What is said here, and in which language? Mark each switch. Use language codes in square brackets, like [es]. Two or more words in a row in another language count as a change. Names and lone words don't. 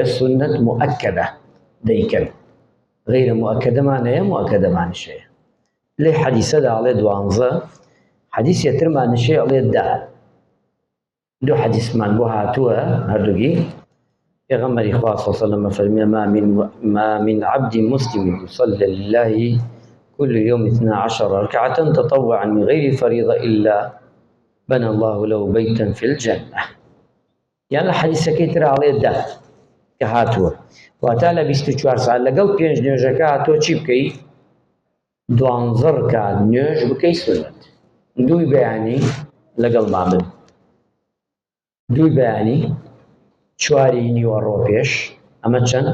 [ckb] سونەت موئەکەدە دەیکەن، غەیرە موئەکەدەمان هەیە، موئەکەدەمانش هەیە. لێ حەدیسەدا ئەڵێ 12، حەدیسێ ترمانیشەیە ئەڵێ 10. دوو حەدیسمان بۆ هاتووە هەردووگی. پێغەمبەری خوا [ar] صلی الله علیه وسلم فەرمێ ما من عبد مسلم يصلي لله كل يوم 12 ركعة تطوعا من غير فريضة إلا بنى الله له بيتا في الجنة. يعني حديثك ترى عليه [ckb] 10 کە هاتووە، واتە لە 24 ساعت لەگەڵ 5 نوێژەکە تۆ چی بکەی؟ 12 ڕکات نوێژ بکەی سونەت. دووی بەیانی لەگەڵ مابن، دووی بەیانی، چواری نیوەڕۆ پێش، ئەمە چەند؟